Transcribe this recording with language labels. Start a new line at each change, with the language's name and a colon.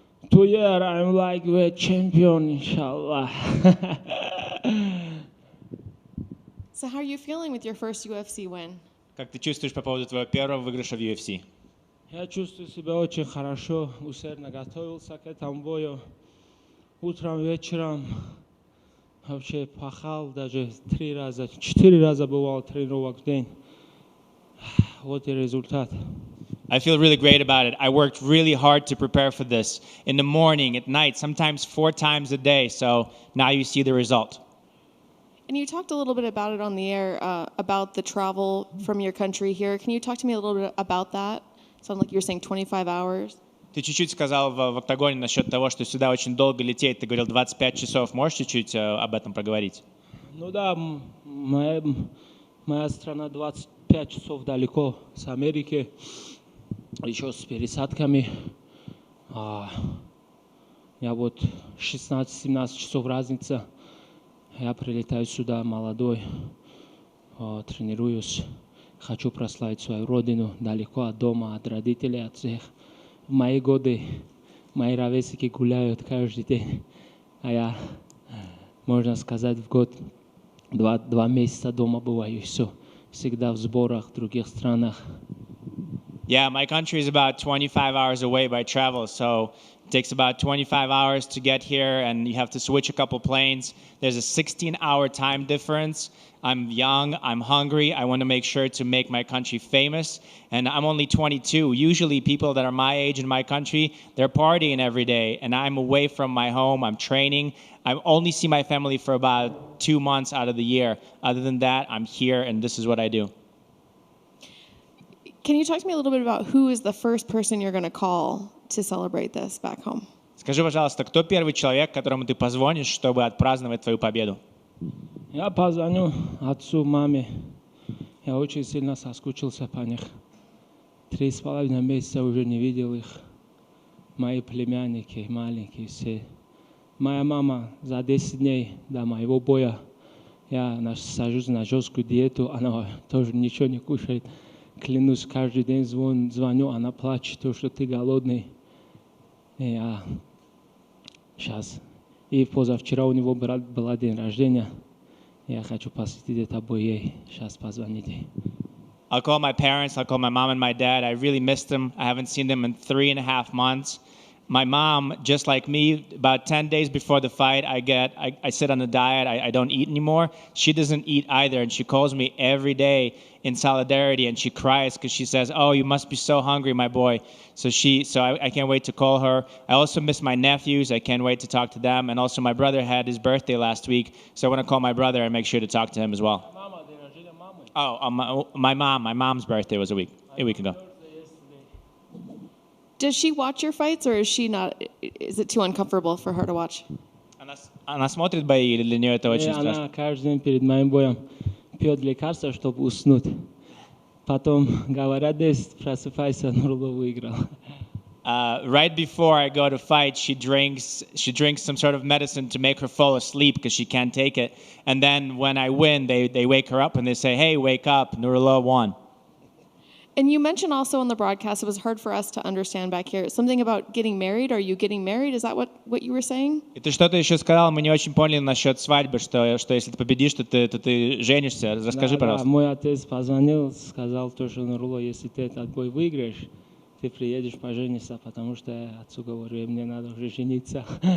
English: 2 years I'm like a champion, inshallah. So how are you feeling with your first UFC win?
Russian: Как ты чувствуешь по поводу твоего первого выигрыша в UFC? Я чувствую себя очень хорошо, усердно готовился к этому бою. Утром, вечером вообще пахал, даже 4 раза бывал тренировок в день. Вот и результат.
English: I feel really great about it. I worked really hard to prepare for this. In the morning, at night, sometimes 4 times a day. So now you see the result. And you talked a little bit about it on the air, about the travel from your country here. Can you talk to me a little bit about that? Sounds like you were saying 25 hours.
Russian: Ты чуть-чуть сказал в октагоне насчет того, что сюда очень долго лететь. Ты говорил 25 часов. Можешь чуть-чуть об этом проговорить? Ну да, моя страна 25 часов далеко с Америки, еще с пересадками. Я вот 16-17 часов разница. Я прилетаю сюда молодой, тренируюсь. Хочу прославить свою родину далеко от дома, от родителей, от всех. В мои годы мои ровесники гуляют каждый день, а я, можно сказать, в год 2 месяца дома бываю, и все. Всегда в сборах в других странах.
English: Yeah, my country is about 25 hours away by travel, so it takes about 25 hours to get here, and you have to switch a couple planes. There's a 16-hour time difference. I'm young, I'm hungry, I want to make sure to make my country famous, and I'm only 22. Usually people that are my age in my country, they're partying every day, and I'm away from my home, I'm training. I only see my family for about 2 months out of the year. Other than that, I'm here, and this is what I do. Can you talk to me a little bit about who is the first person you're going to call to celebrate this back home?
Russian: Скажи, пожалуйста, кто первый человек, которому ты позвонишь, чтобы отпраздновать твою победу? Я позвоню отцу, маме. Я очень сильно соскучился по них. 3,5 месяца уже не видел их. Мои племянники, маленькие все. Моя мама за 10 дней до моего боя, я сажусь на жесткую диету, она тоже ничего не кушает. Клянусь, каждый день звоню, она плачет, то, что ты голодный. И сейчас. И позавчера у него был день рождения. Я хочу посвятить это бой ей. Сейчас позвоните.
English: I'll call my parents, I'll call my mom and my dad. I really missed them. I haven't seen them in 3.5 months. My mom, just like me, about 10 days before the fight, I sit on a diet. I don't eat anymore. She doesn't eat either, and she calls me every day in solidarity, and she cries because she says, "Oh, you must be so hungry, my boy." So I can't wait to call her. I also miss my nephews. I can't wait to talk to them. And also my brother had his birthday last week, so I want to call my brother and make sure to talk to him as well. My mom's birthday was a week ago. Does she watch your fights, or is she not? Is it too uncomfortable for her to watch?
Russian: Она смотрит бои, или для нее это очень страшно? Она каждый день перед моим боем пьет лекарства, чтобы уснуть. Потом говорят, просыпайся, Нуруло выиграл.
English: Right before I go to fight, she drinks some sort of medicine to make her fall asleep because she can't take it. And then when I win, they wake her up and they say, "Hey, wake up, Nurullo won." And you mentioned also on the broadcast, it was hard for us to understand back here, something about getting married. Are you getting married? Is that what you were saying?
Russian: И ты что-то еще сказал, мы не очень поняли насчет свадьбы, что если ты победишь, то ты женишься. Расскажи, пожалуйста. Мой отец позвонил, сказал, что Нуруло, если ты этот бой выиграешь, ты приедешь пожениться, потому что я отцу говорю, мне надо уже жениться.